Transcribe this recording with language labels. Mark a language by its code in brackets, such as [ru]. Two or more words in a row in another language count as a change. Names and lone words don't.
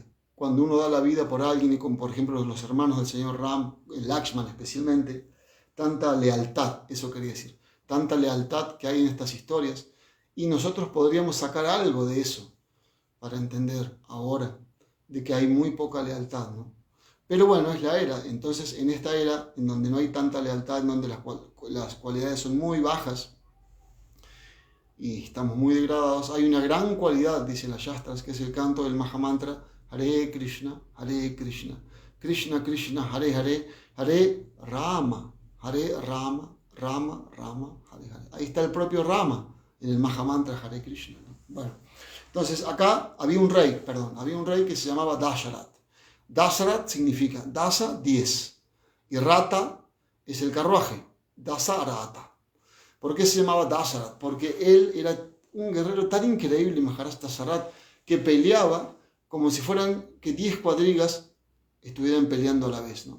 [es] Cuando uno da la vida por alguien, y como por ejemplo los hermanos del señor Ram, el Lakshman especialmente, tanta lealtad, eso quería decir, tanta lealtad que hay en estas historias, y nosotros podríamos sacar algo de eso para entender ahora de que hay muy poca lealtad, ¿no? Pero bueno, es la era. Entonces, en esta era, en donde no hay tanta lealtad, en donde las cualidades son muy bajas, y estamos muy degradados. Hay una gran cualidad, dice la Shastras, que es el canto del Mahamantra Hare Krishna, Krishna Krishna, Hare Hare, Hare Rama, Rama Rama, Hare Hare. Ahí está el propio Rama en el Mahamantra Hare Krishna, ¿no? Bueno, entonces acá había un rey que se llamaba Dasharat. Dasharat significa Dasa, 10, y Rata es el carruaje, Dasarata. ¿Por qué se llamaba Dasharat? Porque él era un guerrero tan increíble, Maharaj Dasharat, que peleaba como si fueran que 10 cuadrigas estuvieran peleando a la vez, ¿no?